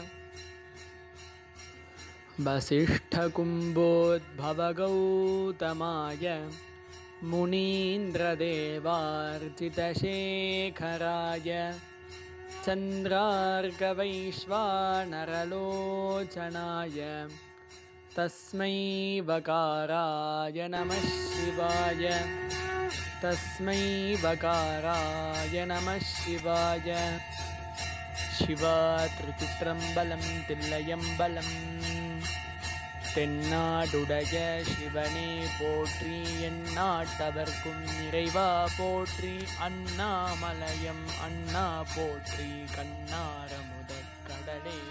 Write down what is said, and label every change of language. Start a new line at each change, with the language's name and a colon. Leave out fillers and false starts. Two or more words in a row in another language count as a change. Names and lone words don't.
Sanskrit: वसिष्ठकुम्भोद्भवगौतमाय मुनीन्द्रदेवार्चितशेखराय चन्द्रार्कवैश्वानरलोचनाय तस्मै वकाराय नमः शिवाय। तस्मै वकाराय नमः शिवाय।
Tamil: சிவாத்ரிசித்ரம்பலம் தில்லையம்பலம் தென்னாடுடைய சிவனே போற்றி, எந்நாட்டவர்க்கும் இறைவா போற்றி, அண்ணாமலையம் அண்ணா போற்றி, கண்ணாரமுதக் கடல்